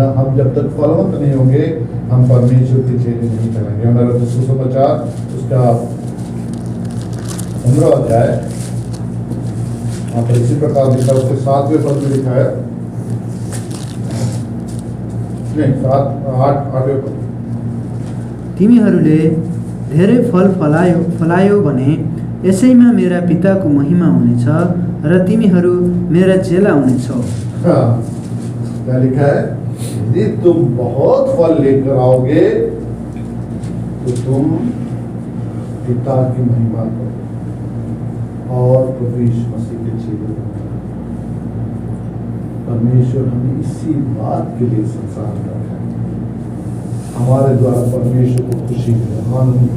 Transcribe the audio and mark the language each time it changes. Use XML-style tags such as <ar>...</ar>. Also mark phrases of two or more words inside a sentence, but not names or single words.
<hi>हम जब तक फलवंत नहीं होंगे हम परमेश्वर के चेले नहीं करेंगे। सुसमाचार उसका 15 अध्याय यहाँ पर इसी प्रकार लिखा, उसके 7वें पद में लिखा है, नहीं 8वें पद,</hi> <ne>तिमीहरूले धेरै फल फलायो भने यसैमा मेरा पिताको महिमा हुनेछ र तिमीहरू मेरा चेला हुनेछौ।</ne> <hi>हाँ, क्या लिखा है? यदि तुम बहुत फल लेकर आओगे तो तुम पिता की महिमा करो और प्रभु यीशु मसीह के चेले बनो। परमेश्वर हमें इसी बात के लिए संसार में रखा है, हमारे द्वारा परमेश्वर को खुशी मिले, आनंद।</hi>